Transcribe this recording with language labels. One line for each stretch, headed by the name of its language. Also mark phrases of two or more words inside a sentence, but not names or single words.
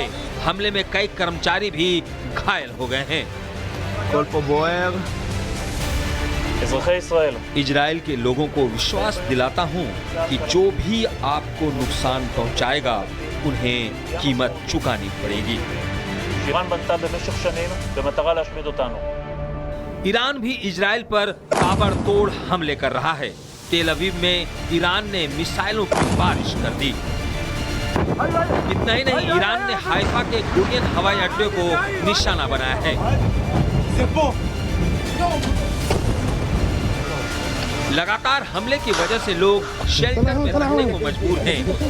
Hindi: हमले में कई कर्मचारी भी घायल हो गए हैं। इजराइल के लोगों को विश्वास दिलाता हूं कि जो भी आपको नुकसान पहुंचाएगा, उन्हें कीमत चुकानी पड़ेगी।
Hebrew: איראן בנתה במשך שנים במטרה להשמיד אותנו.
Hindi: ईरान भी इजराइल पर ताबड़तोड़ हमले कर रहा है। तेल अवीव में ईरान ने मिसाइलों की बारिश कर दी। इतना ही नहीं, ईरान ने हाइफा के गुरियन हवाई अड्डे को निशाना बनाया है। लगातार हमले की वजह से लोग शेल्टर में रहने को मजबूर हैं।